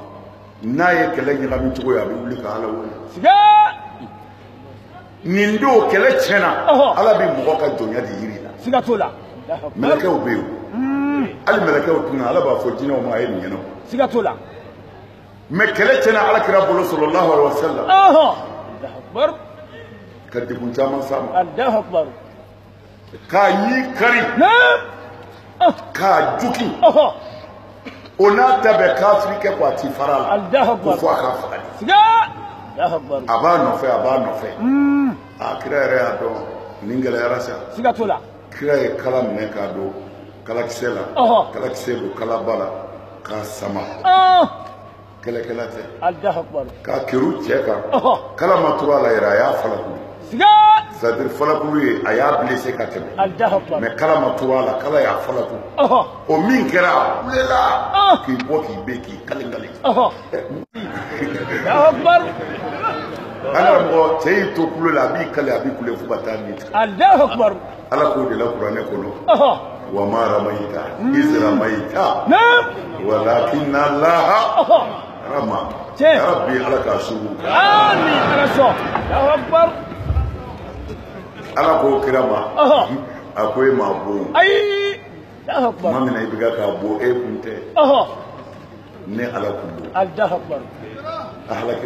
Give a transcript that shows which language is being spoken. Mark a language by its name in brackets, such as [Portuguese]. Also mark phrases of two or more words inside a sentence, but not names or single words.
[Bambara] N'a ye kɛlɛ ɲagami cogo ye a bɛ wuli ka ala wele. Siga. Nin don kɛlɛ tiɲɛna ala bɛ mɔgɔ ka jɔnya de yiri la. Siga t'o la. Mɛlɛkɛw bɛ yen hali mɛlɛkɛw tun ala b'a fɔ jinɛw ma a ye nin ɲɛnabɔ. Siga t'o la. Mɛ kɛlɛ tiɲɛna ala kira bolo [Arabic] صلى الله عليه وسلم. الله أكبر. [Bambara] Ka degun caman s'a ma. [Arabic] الله أكبر. [Bambara] K'a ɲi kari. K'a juki. O n'a ta bɛɛ kafiri kɛ ko a ti fara la. [Arabic] الله أكبر. [Bambara] Ko fo a ka faga. [Arabic] Siga. الله أكبر. [Bambara] A b'a nɔfɛ a b'a nɔfɛ. A kira yɛrɛ y'a dɔn nin gɛlɛyara sa. Siga t'o la. Kira ye kala minɛ k'a don kalakisɛ la. Kalakisɛ don kalaba la k'a sama. Kɛlɛkɛla tɛ. [Arabic] الله أكبر. [Bambara] K'a kɛru cɛ kan. Kala ma turu a la yɛrɛ a y'a falakulu. Siga. [French] C'est-à-dire [Bambara] falakulu ye a y'a blessé ka tɛmɛ. [Arabic] الله أكبر. [Bambara] Mais kala ma turu a la kala y'a falakulu. O min kɛra a kulela k'i bɔ k'i ben k'i kalen-kalen. [Arabic] الله أكبر. [Bambara] An karamɔgɔ cɛ y'i to kulo la a b'i kale a b'i kule fo ka taa nin tigɛ. [Arabic] الله أكبر. [Bambara] Ala k'o de la kuranɛ kɔnɔ. [Arabic] وما رميت إذ رميت ولكن الله رمى. يا رب [Bambara] ala k'a sugu. Amin ala sɔn. [Arabic] الله أكبر. [Bambara] Ala k'o kira ma a ko e ma bon. [Arabic] Ayi. الله أكبر. [Bambara] Maa min na i bɛ k'a bɔ e kun tɛ. Ne ala kun don. [Arabic] الله أكبر. [Bambara] A halakira.